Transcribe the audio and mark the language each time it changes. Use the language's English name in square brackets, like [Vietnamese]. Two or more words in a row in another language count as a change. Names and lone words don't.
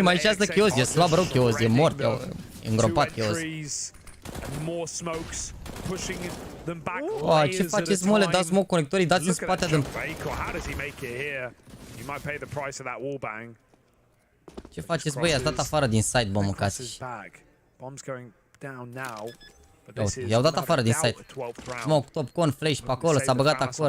[Romanian] Mai și asta KennyS, e slab rău KennyS, e mort, e îngropat KennyS. [English] More smokes pushing them back. [Romanian] Ce faceți, mă? Le dați smoke conectorii, dați în spate de... Ce faceți, băi? Ați dat afară din site, bă, mâncați. I-au dat afară din site. Smoke, top, con, flash pe acolo, s-a băgat acolo.